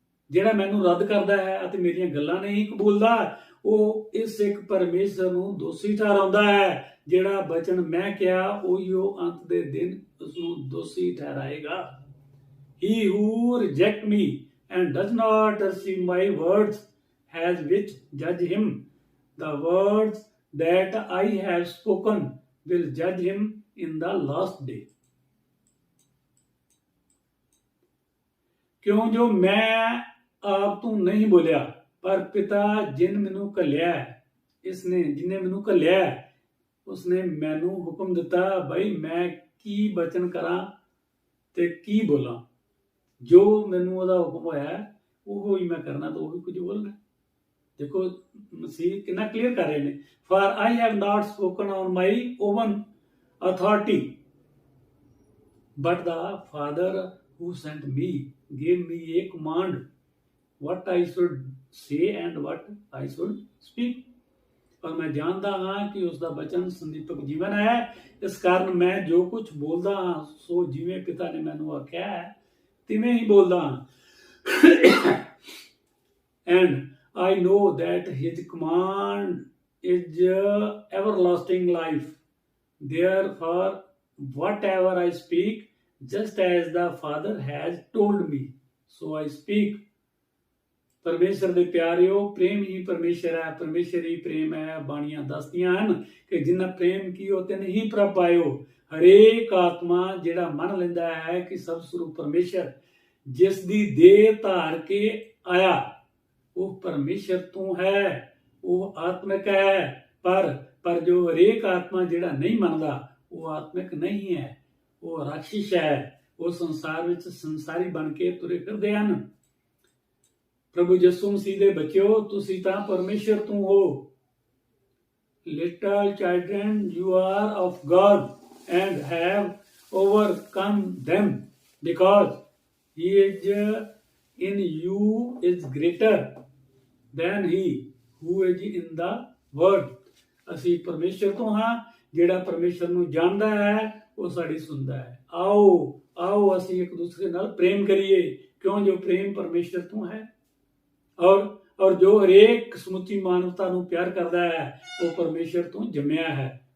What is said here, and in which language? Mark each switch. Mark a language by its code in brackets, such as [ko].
[pa] ਜਿਹੜਾ ਮੈਨੂੰ ਰੱਦ ਕਰਦਾ ਹੈ ਅਤੇ ਮੇਰੀਆਂ ਗੱਲਾਂ ਨਹੀਂ ਕਬੂਲਦਾ, ਉਹ ਇਸ ਇੱਕ ਪਰਮੇਸ਼ਰ ਨੂੰ ਦੋਸ਼ੀ ਠਹਿਰਾਉਂਦਾ ਹੈ। ਜਿਹੜਾ ਬਚਨ ਮੈਂ ਕਿਹਾ ਉਹੀਓ ਅੰਤ ਦੇ ਦਿਨ ਉਸ ਨੂੰ ਦੋਸ਼ੀ ਠਹਿਰਾਏਗਾ। [en] He who rejects me and does not receive my words has which judge him. The words that I have spoken will judge him in the last day। [pa] ਕਿਉਂ? ਜੋ ਮੈਂ ਆਪ ਤੋਂ ਨਹੀਂ ਬੋਲਿਆ, ਪਰ ਪਿਤਾ ਜਿਨ ਮੈਨੂੰ ਘੱਲਿਆ, ਜਿਨੇ ਮੈਨੂੰ ਘੱਲਿਆ, ਉਸਨੇ ਮੈਨੂੰ ਹੁਕਮ ਦਿੱਤਾ ਬਈ ਮੈਂ ਕੀ ਬਚਨ ਕਰਾਂ ਤੇ ਕੀ ਬੋਲਾਂ। ਜੋ ਮੈਨੂੰ ਉਹਦਾ ਹੁਕਮ ਹੋਇਆ ਉਹ ਹੀ ਮੈਂ ਕਰਨਾ, ਤਾਂ ਉਹ ਹੀ ਕੁਝ ਬੋਲਣਾ। ਦੇਖੋ ਮਸੀਹ ਕਿੰਨਾ ਕਲੀਅਰ ਕਰ ਰਹੇ ਨੇ। [en] For I have not spoken on my own authority, but the Father who sent me gave me a command what I should say and what I should speak। [pa] ਪਰ ਮੈਂ ਜਾਣਦਾ ਹਾਂ ਕਿ ਉਸ ਦਾ ਬਚਨ ਸੰਦੀਪਕ ਜੀਵਨ ਹੈ, ਇਸ ਕਾਰਨ ਮੈਂ ਜੋ ਕੁਝ ਬੋਲਦਾ ਹਾਂ ਸੋ ਜਿਵੇਂ ਪਿਤਾ ਨੇ ਮੈਨੂੰ ਆਖਿਆ ਹੈ ਤਿਵੇਂ ਹੀ ਬੋਲਦਾ ਹਾਂ। [en] And I know that his command is everlasting life, therefore whatever I speak, just as the Father has told me, so I speak। [pa] ਪਰਮੇਸ਼ਰ ਦੇ ਪਿਆਰਿਓ, ਪ੍ਰੇਮ ਹੀ ਪਰਮੇਸ਼ਰ ਹੈ, ਪਰਮੇਸ਼ਰ ਹੀ ਪ੍ਰੇਮ ਹੈ। ਬਾਣੀਆਂ ਦੱਸਦੀਆਂ ਹਨ ਕਿ ਜਿਨ੍ਹਾਂ ਪ੍ਰੇਮ ਕੀਓ ਤਿਨ ਹੀ ਪ੍ਰਭ ਪਾਇਓ। ਹਰੇਕ ਆਤਮਾ ਜਿਹੜਾ ਮੰਨ ਲੈਂਦਾ ਹੈ ਕਿ ਸਭ ਸਰੂਪ ਪਰਮੇਸ਼ਰ ਜਿਸ ਦੀ ਦੇਹ ਧਾਰ ਕੇ ਆਇਆ ਉਹ ਪਰਮੇਸ਼ਰ ਤੋਂ ਹੈ, ਉਹ ਆਤਮਿਕ ਹੈ। ਪਰ ਜੋ ਹਰੇਕ ਆਤਮਾ ਜਿਹੜਾ ਨਹੀਂ ਮੰਨਦਾ ਉਹ ਆਤਮਿਕ ਨਹੀਂ ਹੈ, ਉਹ ਰਾਖਸ਼ ਹੈ। ਉਹ ਸੰਸਾਰ ਵਿੱਚ ਸੰਸਾਰੀ ਬਣ ਕੇ ਤੁਰੇ ਫਿਰਦੇ ਹਨ। ਪ੍ਰਭੂ ਯਿਸੂ ਮਸੀਹ ਦੇ ਬੱਚਿਓ, ਤੁਸੀਂ ਤਾਂ ਪਰਮੇਸ਼ਰ ਤੋਂ ਹੋ। [en] Little children, you are of God and have overcome them, because he is in you is greater than he who is in the world। [pa] ਅਸੀਂ ਪਰਮੇਸ਼ਰ ਤੋਂ ਹਾਂ। ਜਿਹੜਾ ਪਰਮੇਸ਼ਰ ਨੂੰ ਜਾਣਦਾ ਹੈ ਉਹ ਸਾਡੀ ਸੁਣਦਾ ਹੈ। ਆਓ ਅਸੀਂ ਇੱਕ ਦੂਸਰੇ ਨਾਲ ਪ੍ਰੇਮ ਕਰੀਏ, ਕਿਉਂ? ਜੋ ਪ੍ਰੇਮ ਪਰਮੇਸ਼ਰ ਤੋਂ ਹੈ। ਔਰ ਜੋ ਹਰੇਕ ਸਮੁੱਚੀ ਮਾਨਵਤਾ ਨੂੰ ਪਿਆਰ ਕਰਦਾ ਹੈ ਉਹ ਪਰਮੇਸ਼ਰ ਤੋਂ ਜੰਮਿਆ ਹੈ।